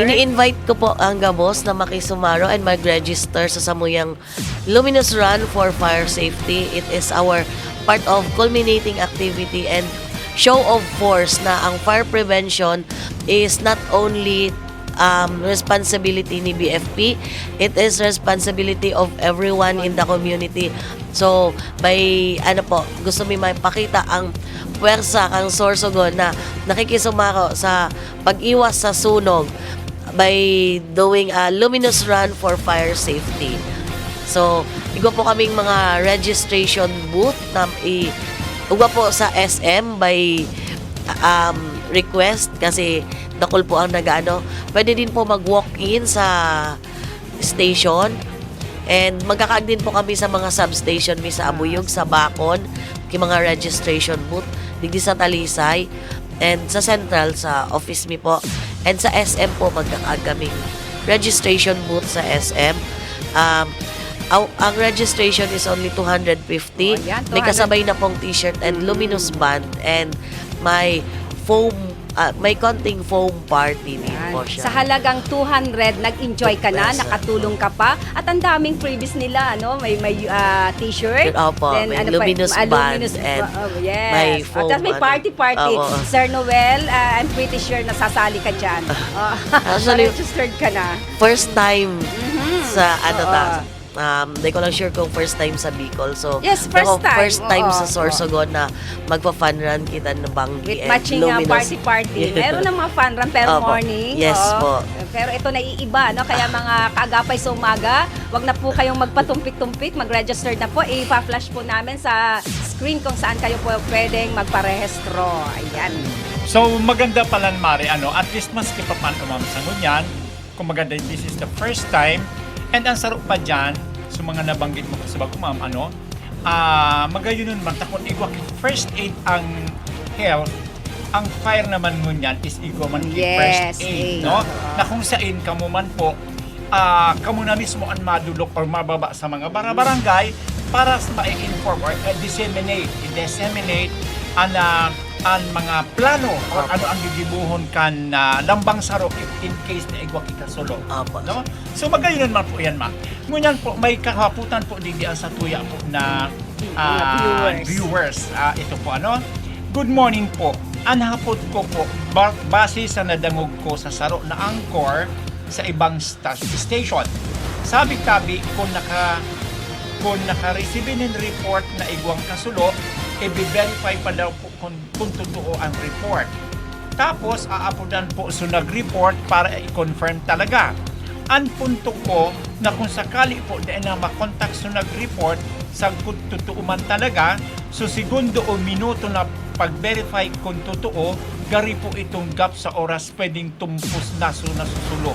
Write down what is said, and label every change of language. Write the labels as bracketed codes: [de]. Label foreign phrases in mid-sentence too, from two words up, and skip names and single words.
[bik] Ini-invite ko po ang gabos na makisumaro and mag-register sa samuyang Luminous Run for Fire Safety. [en] It is our part of culminating activity and show of force [bik] na ang [en] fire prevention is not only responsibility ni BFP, it is responsibility of everyone in the community. So, [bik] gusto mi maipakita ang puwersa kang Sorsogon na nakikisumako sa pag-iwas sa sunog [en] by doing a [bik] Luminous Run for Fire Safety. So, igwa po kaming mga registration booth na igwa po sa SM [en] by request [bik] kasi dakol po ang pwede din po mag-walk-in sa station and magkakaag din po kami sa mga substation sa Abuyog, sa Bacon, mga registration booth digdi sa Talisay and sa Central sa office mi po. And sa SM po, magkakagaming registration booth sa SM. [en] Ang registration is only 250. [tl] Oh, yan, May 200. kasabay na pong t-shirt and [en] luminous band [tl] and may foam, may konting [en] foam party [tl] din Yan. po siya. Sa halagang 200, nag-enjoy ka na, [en] Yes, sir. [tl] nakatulong ka pa, at ang daming freebies nila, ano, may t-shirt, Opo, may [en] luminous band [tl] and [en] yes. [tl] may At foam, tapos may party. Opo. Sir Noel, [en] I'm pretty sure [tl] nasasali ka dyan. [en] Actually, [tl] registered ka na. [en] first time [tl] sa Oo. hindi ko lang sure kung first time sa Bicol. So, [en] Yes, [tl] pero [en] first time. first time [tl] Oo. sa Sorsogon na magpa-fun run kita ng Banggi [en] With and matching luminous. party. [tl] Meron ng mga [en] fun run [tl] pero Opo. [en] morning. Yes [tl] oo. po. Pero ito naiiba, no? Kaya mga kaagapay sa umaga, wag na po kayong magpatumpik-tumpik, mag-register na po. I-flash po namin sa screen kung saan kayo po pwedeng magparehistro. Ayan. So maganda pala Mare, at least maski pa paano ma'am sa ngunyan, kung maganda [en] this is the first time, [tl] and ang sarap pa dyan, sa mga nabanggit mo sa bago ma'am, [bik] magayon nun man, takot igwak, [en] first aid [tl] ang health, ang fire naman ngunyan is igwa man [en] Yes, first aid, aid. [tl] no? [bik] Na kung saan kamo man po, kamo na mismo ang madulok or mababa sa mga barangay para ma-inform or disseminate ang mga plano or ano ang gigibuhon kan lambang saro in case na igwa ikasulo. [tl] Opo. No? [bik] So magayon man po yan, ma'am. Ngunyan po, may kahaputan po din sa tuya po na viewers. [tl] Ito po good morning po. [bik] Anhapod ko po, base sa nadangog ko sa saro na angkor sa ibang station. [tl] Sabi-tabi kung naka-receive ng report na igwang kasulo, i-verify pa daw po kung totoo ang report. [bik] Tapos, aapudan po so nag-report para i-confirm talaga. Ang punto ko na kung sakali po na makontak so nag-report sa kung totoo man talaga, so segundo o minuto na pag-verify kung totoo, gari po itong gap sa oras pwedeng tumpos na so nasusulo.